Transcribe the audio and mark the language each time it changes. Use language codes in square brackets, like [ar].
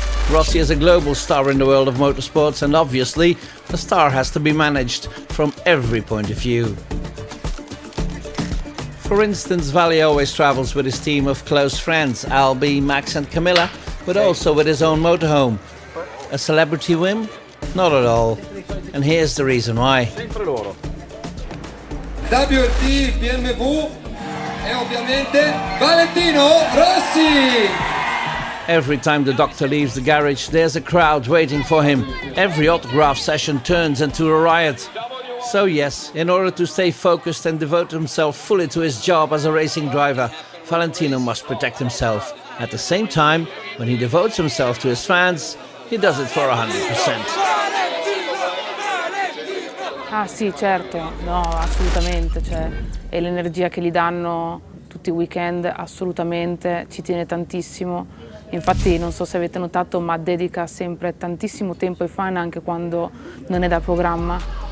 [en] Rossi is a global star in the world of motorsports, and obviously the star has to be managed from every point of view. For instance, Vali always travels with his team of close friends, Albi, Max and Camilla, but also with his own motorhome. A celebrity whim? Not at all. And here's the reason why. [it] WRT, BMW e ovviamente Valentino Rossi! [en] Every time the doctor leaves the garage, there's a crowd waiting for him. Every autograph session turns into a riot. So yes, in order to stay focused and devote himself fully to his job as a racing driver, Valentino must protect himself. At the same time, when he devotes himself to his fans, he does it for 100%. [it] Ah sì, certo, no, assolutamente, cioè, e l'energia che gli danno tutti i weekend, assolutamente, ci tiene tantissimo. Infatti non so se avete notato, ma dedica sempre tantissimo tempo ai fan anche quando non è da programma.